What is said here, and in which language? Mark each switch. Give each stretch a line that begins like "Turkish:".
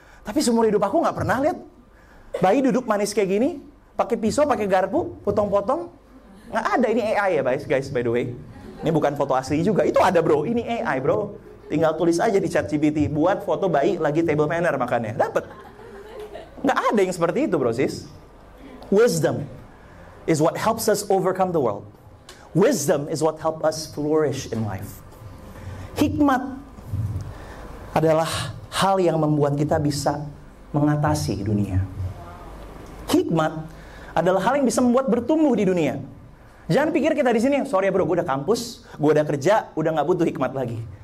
Indonesian: Tapi seumur hidup aku nggak pernah lihat bayi duduk manis kayak gini, pakai pisau, pakai garpu, potong-potong. Nggak ada, ini AI ya guys,
English: by the way.
Indonesian: Ini bukan foto asli juga, itu ada bro, ini AI bro. Tinggal tulis aja di ChatGPT, buat foto bayi lagi table manner makannya, dapet. Nggak ada yang seperti itu bro sis.
English: Wisdom is what helps us overcome the world. Wisdom is what helps us flourish in life.
Indonesian: Hikmat adalah hal yang membuat kita bisa mengatasi dunia. Hikmat adalah hal yang bisa membuat bertumbuh di dunia. Jangan pikir kita di sini, sorry ya bro, gue udah kampus, gue udah kerja, udah nggak butuh hikmat lagi.